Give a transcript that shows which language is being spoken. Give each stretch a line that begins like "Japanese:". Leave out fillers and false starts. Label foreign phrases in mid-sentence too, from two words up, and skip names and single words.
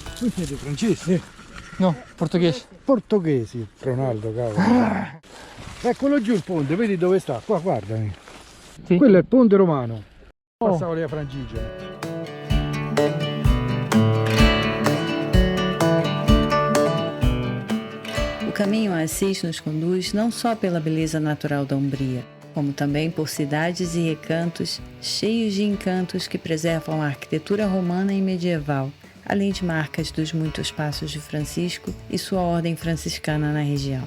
Italian: Siete francesi? No, portoghese. Portoghesi, Ronaldo, cavolo. Eccolo giù il ponte, vedi dove sta? Qua, guardami. Sì. Quello è il ponte romano. Oh. Passavo lì a Francigena.
Portuguese: O caminho a Assis nos conduz não só pela beleza natural da Umbria, como também por cidades e recantos cheios de encantos que preservam a arquitetura romana e medieval, além de marcas dos muitos passos de Francisco e sua ordem franciscana na região.